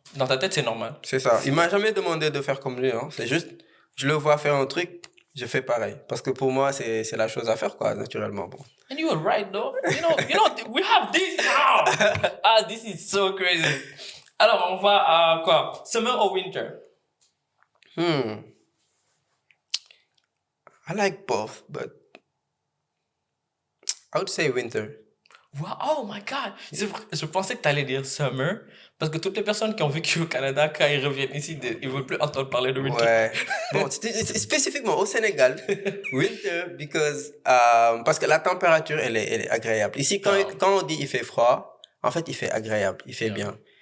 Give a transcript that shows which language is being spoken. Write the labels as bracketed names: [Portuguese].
[French] Dans ta tête, c'est normal. C'est ça. Il m'a jamais demandé de faire comme lui, hein. C'est juste, je le vois faire un truc, je fais pareil. Parce que pour moi, c'est la chose à faire, quoi, naturellement. Bon. [English] And you were right, though. You know, we have this now. Ah, this is so crazy. [French] Alors, on va à quoi? [English] Summer or winter? I like both, but I would say winter. Wow, oh my God! [French] Je pensais que tu allais dire summer, parce que toutes les personnes qui ont vécu au Canada, quand ils reviennent ici, ils ne veulent plus entendre parler de winter. Ouais. Bon, spécifiquement au Sénégal, winter, parce que la température, elle est agréable. Ici, quand on dit il fait froid, en fait, il fait agréable, il fait bien.